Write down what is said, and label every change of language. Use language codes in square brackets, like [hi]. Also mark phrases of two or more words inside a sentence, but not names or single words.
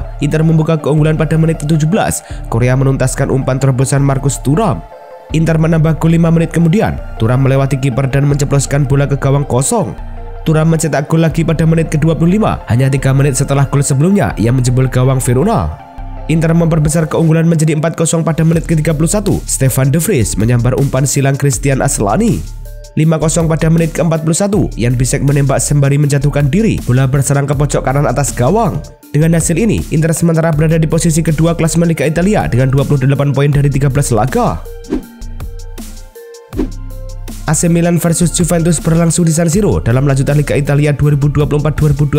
[id] Inter membuka keunggulan pada menit ke-17. Korea menuntaskan umpan terobosan Marcus Thuram. Inter menambah gol 5 menit kemudian. Thuram melewati kiper dan menceploskan bola ke gawang kosong. Thuram mencetak gol lagi pada menit ke-25, hanya 3 menit setelah gol sebelumnya yang menjebol gawang Verona. Inter memperbesar keunggulan menjadi 4-0 pada menit ke-31. Stefan de Vrij menyambar umpan silang Christian Aslani. 5-0 pada menit ke-41, Jan Bisek menembak sembari menjatuhkan diri. Bola berserang ke pojok kanan atas gawang. Dengan hasil ini, Inter sementara berada di posisi kedua klasemen Liga Italia dengan 28 poin dari 13 laga. AC Milan versus Juventus berlangsung di San Siro dalam lanjutan Liga Italia 2024-2025.